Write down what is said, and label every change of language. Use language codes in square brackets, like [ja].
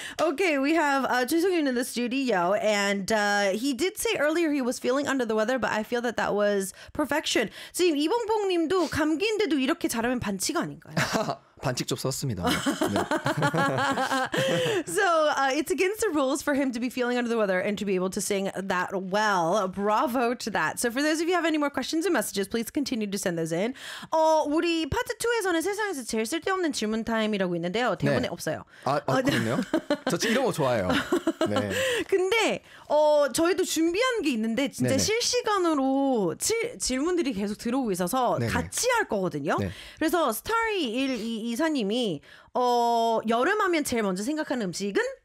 [en] Okay, we have Jisung-yun in the studio, and he did say earlier he was feeling under the weather, but I feel that that was perfection. [ko] 지금 이봉봉님도 감기인데도 이렇게 잘하면 반칙 아닌가요? 반칙 좀 썼습니다. [en] So it's against the rules for him to be feeling under the weather and to be able to sing that well. Bravo to that. So for those of you have any more questions and messages, please continue to send those in. [ko] 우리 파트 2에서는 세상에서 제일 쓸데없는 질문 타임이라고 있는데요. 대본에 네. 없어요. 그렇네요. 저 이런 거 좋아해요. 네. 근데 저희도 준비한 게 있는데 진짜 네네. 실시간으로 질문들이 계속 들어오고 있어서 네네. 같이 할 거거든요. 네. 그래서 스타리 1, 2 이사님이 여름하면 제일 먼저 생각하는 음식은